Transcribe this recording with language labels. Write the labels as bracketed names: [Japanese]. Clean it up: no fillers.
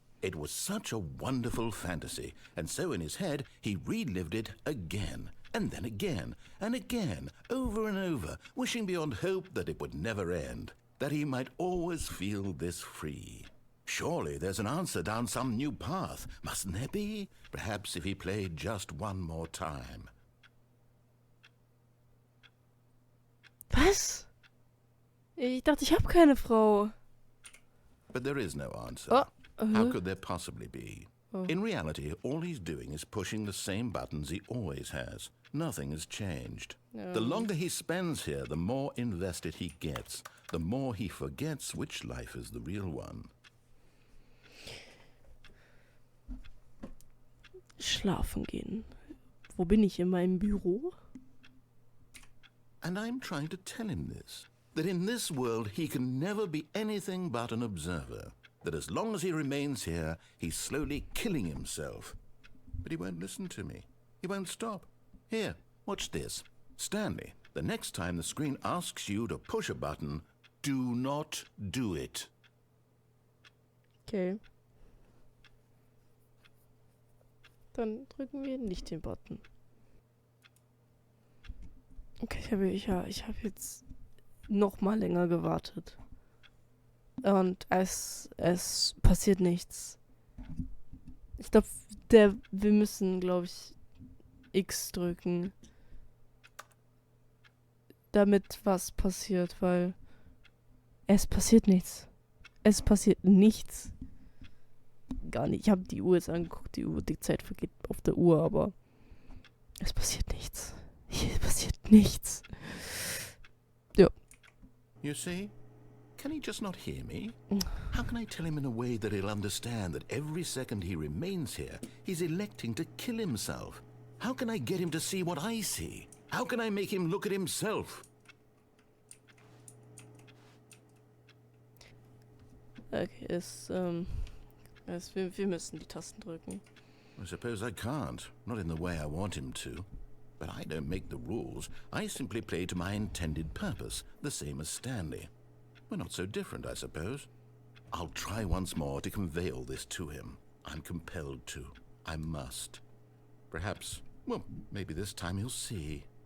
[English] It was such a wonderful fantasy, and so in his head he relived it again, and then again, and again, over and over, wishing beyond hope that it would never end, that he might always feel this free. Surely there's an answer down some new path, mustn't there be? Perhaps if he played just one more time. [German] Was? Ich dachte, ich habe keine Frau. [English] But there is no answer. Oh. How could there possibly be? In reality, all he's doing is pushing the same buttons he always has. Nothing has changed. The longer he spends here, the more invested he gets, the more he forgets which life is the real one. [German] Schlafen gehen. Wo bin ich? In meinem Büro? [English] And I'm trying to tell him this, that in this world he can never be anything but an observer, that as long as he remains here, he's slowly killing himself. But he won't listen to me. He won't stop. Here, watch this. Stanley, the next time the screen asks you to push a button, do not do it. [German] Okay. Dann drücken wir nicht den Button. Okay, ich habe jetzt noch mal länger gewartet. Und es passiert nichts. Ich glaube, wir müssen, glaube ich, X drücken. Damit was passiert, weil es passiert nichts. Es passiert nichts. gar nicht. Ich habe die Uhr jetzt angeguckt, die Zeit vergeht auf der Uhr, aber es passiert nichts. Hier passiert nichts. Ja. [English] You see? Can he just not hear me? How can I tell him in a way that he'll understand that every second he remains here, he's electing to kill himself? How can I get him to see what I see? How can I make him look at himself? [German] Okay, wir müssen die Tasten drücken. [English] I suppose I can't. Not in the way I want him to. But I don't make the rules. I simply play to my intended purpose, the same as Stanley. We're not so different, I suppose. I'll try once more to convey all this to him. I'm compelled to. I must. Perhaps, well, maybe this time he'll see.